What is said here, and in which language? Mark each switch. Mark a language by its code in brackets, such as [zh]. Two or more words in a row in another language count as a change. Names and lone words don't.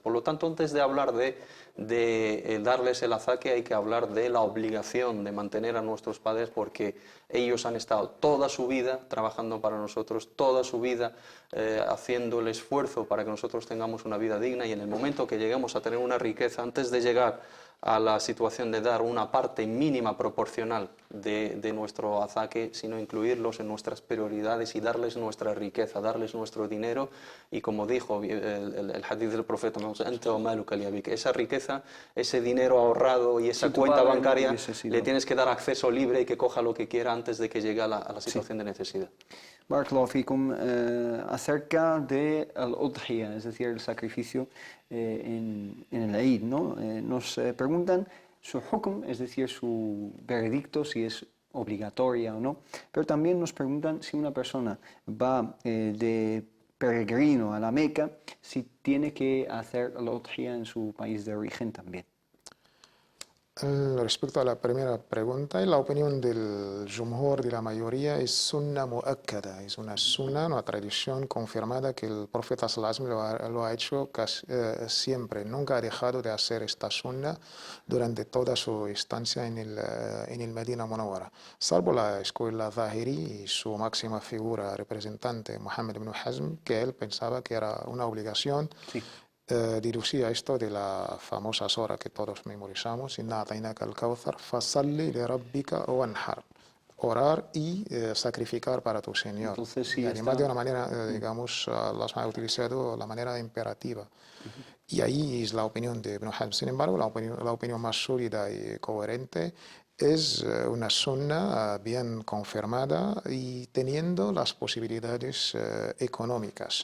[es] Por lo tanto, antes de hablar de darles el azaque, hay que hablar de la obligación de mantener a nuestros padres, porque ellos han estado toda su vida trabajando para nosotros, toda su vida haciendo el esfuerzo para que nosotros tengamos una vida digna, y en el momento que lleguemos a tener una riqueza, antes de llegar a la situación de dar una parte mínima proporcional de nuestro azaque, sino incluirlos en nuestras prioridades y darles nuestra riqueza, darles nuestro dinero. Y como dijo el hadith del profeta, esa riqueza, ese dinero ahorrado y esa cuenta bancaria, le tienes que dar acceso libre y que coja lo que quiera antes de que llegue a la situación de necesidad. [ar] بارك الله فيكم, [es] acerca de al-udhiya, es decir, el sacrificio en el Eid, ¿no? Nos preguntan su hukm, es decir, su veredicto, si es obligatoria o no, pero también nos preguntan si una persona va de peregrino a la Meca, si tiene que hacer al-udhiya en su país de origen también. Respecto a la primera pregunta, la opinión del jumhur, de la mayoría, es [ar] سنة مؤكدة, [es] es una sunna, una tradición confirmada que el profeta [ar] صلى الله عليه وسلم [es] lo ha hecho casi, siempre. Nunca ha dejado de hacer esta sunna durante toda su estancia en el Medina Munawwara, salvo la escuela Zahiri y su máxima figura representante, Muhammad ibn Hazm, que él pensaba que era una obligación. Sí. Deducía esto de la famosa sura que todos memorizamos, [ar] إنا أعطيناك الكوثر فصل لربك وانحر, [es] orar y sacrificar para tu Señor. Entonces, sí, y además de una manera, digamos, las ha utilizado la manera imperativa. Y ahí es la opinión de Ibn Hazm. Sin embargo, la opinión más sólida y coherente es una sunna bien confirmada y teniendo las posibilidades económicas.